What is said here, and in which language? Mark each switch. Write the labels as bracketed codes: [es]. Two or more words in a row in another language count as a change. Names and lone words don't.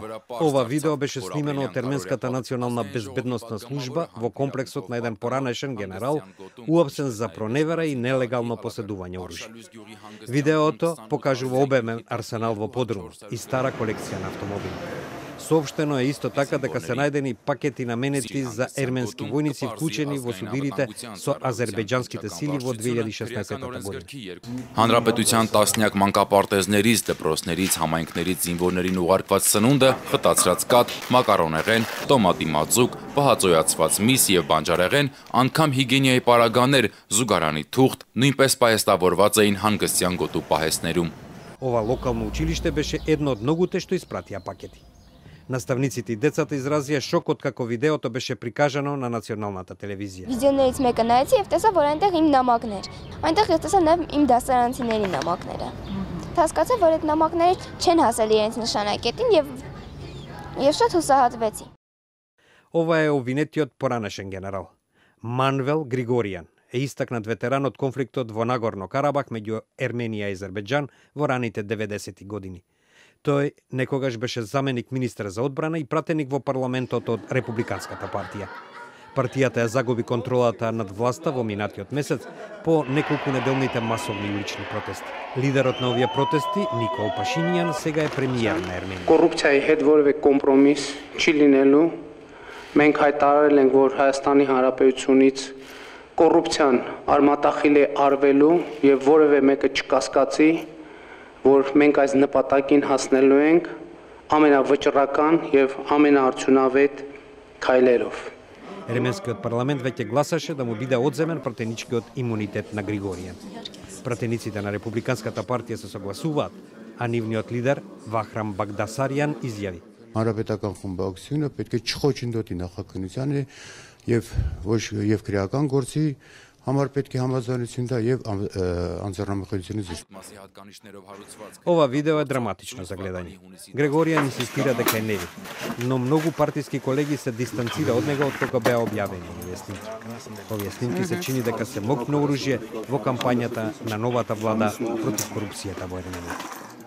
[mk] Ова видео беше снимено од Ерменската национална безбедносна служба во комплексот на еден поранешен генерал, уапсен за проневера и нелегално поседување оружје. Видеото покажува обемен арсенал во подрум и стара колекција на автомобили. Соопштено е исто така дека се најдени пакети наменети за ерменски војници вклучени во судирите со азербејџанските сили во 2016 година. [hy] Հանրապետության տասնյակ մանկապարտեզներից, դպրոցներից, համայնքներից զինվորներին ուղարկված սնունդը, խտացրած կաթ, մակարոնեղեն, տոմատի մածուկ, պահածոյացված միս եւ բանջարեղեն, անգամ հիգիենիայի պարագաներ, զուգարանի թուղթ, նույնպես պահեստավորված էին հանգստյան գոտու պահեստներում. [mk] Ова локално училиште беше едно од многуте што испратија пакети. Наставниците и децата изразија шок откако видеото беше прикажано на националната телевизија. [hy] Վիդեոներից մեկը նայեցի եւ տեսա, որ այնտեղ իմ նամակներ։ Այնտեղ ես տեսա նաեւ իմ դասարանցիների նամակները։ Հասկացա, որ այդ նամակները չեն հասել իրենց նշանակետին եւ շատ հուսահատվեցի։ [mk] Ова е обвинетиот поранешен генерал Манвел Григоријан, е истакнат ветеран од конфликтот во Нагорно Карабах меѓу Ерменија и Азербејџан во раните 90-ти години. Тој некогаш беше заменик министер за одбрана и пратеник во парламентот од Републиканската партија. Партијата ја загуби контролата над власта во минатиот месец по неколку неделните масовни улични протести. Лидерот на овие протести, Никол Пашинијан, сега е премиер на Ерменија. [hy] Կոռուպցիայի հետ որևէ կոմպրոմիս չի լինելու։ Մենք հայտարարել ենք, որ Հայաստանի Հանրապետությունից կոռուպցիան արմատախիլ է արվելու եւ որևէ մեկը չկասկածի, որ մենք այս նպատակին հասնելու ենք ամենավճռական եւ ամենաարդյունավետ քայլերով. [mk] Ерменскиот парламент веќе гласаше да му биде одземен пратеничкиот имунитет на Григоријан. Пратениците на Републиканската партија се согласуваат, а нивниот лидер Вахрам Багдасарјан изјави: [hy] Հանրապետական խմբակցությունը պետք է չխոչընդոտի նախաքննությանը եւ քրեական գործի համար պետք է համաձայնություն տա եւ անձեռնամխելիությունը զսպ։ [mk] Ова видео е драматично за гледање. Григоријан инсистира дека е невин, но многу партиски колеги се дистанцира од него откога беа објавени овие снимки. Овие снимки се чини дека се мокно оружје во кампањата на новата влада против корупцијата во Ерменија.